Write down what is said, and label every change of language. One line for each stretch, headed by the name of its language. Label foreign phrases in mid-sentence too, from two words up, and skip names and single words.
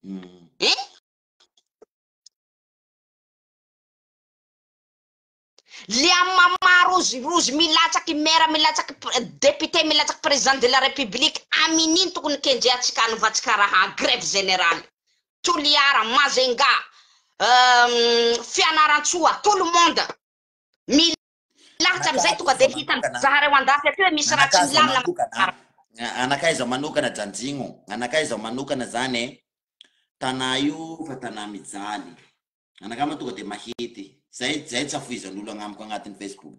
Malagasy: Le amama rozy milatsaky maire, milatsaky député, milatsaky
French: président de la république,
Malagasy: amin'iny tokony kendreatsika anovatsika raha
French: grève générale.
Malagasy: Toliara, Mazenga, Fianarantsoa,
French: tout le monde.
Malagasy: Milatsa amizay tonga de hitan'ny zahareo andafy aty hoe misy raha tsy milamina. Anakay zao manokana Janjingo, anakay zao manokana zany tana io fa tana mijaly. Anakay ma tonga de mahity. Zay tsy afoizan'olo agnamiko agnatin'ny Facebook.